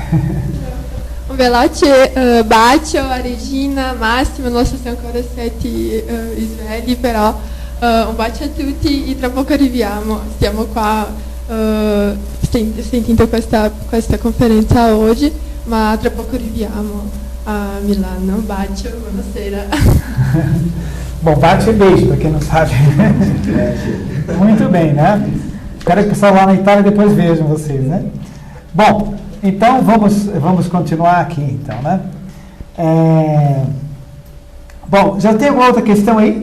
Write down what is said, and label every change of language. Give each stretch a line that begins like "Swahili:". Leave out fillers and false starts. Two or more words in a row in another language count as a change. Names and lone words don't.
Italian: Un veloce bacio a Regina, Massimo, non so se ancora siete svegli, però un bacio a tutti e tra poco arriviamo. Stiamo qua sentendo questa conferenza oggi, ma tra poco arriviamo a Milano. Un bacio, buonasera.
Portuguese: Bom, bacio e beijo, para quem não sabe. Muito bem, né? Espero que o pessoal lá na Itália depois vejam vocês, né? Bom, então vamos continuar aqui, então, né? Bom, já tem alguma outra questão aí?